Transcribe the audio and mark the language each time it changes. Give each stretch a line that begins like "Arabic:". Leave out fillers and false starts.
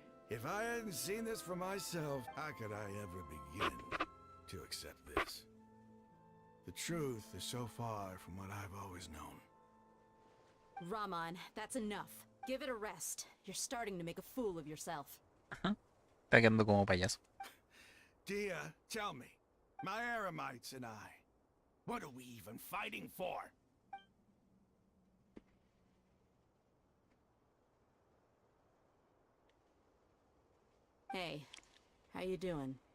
English: If I hadn't seen this for myself, how could I ever begin to accept this? The truth is so far from what I've always known. Raman, that's enough. Give it a rest. You're starting to make a fool of yourself.
Spanish: Está quedando como payaso.
English: Dia, tell me, my Eremites and I, what are we even fighting for? Hey, How you doing?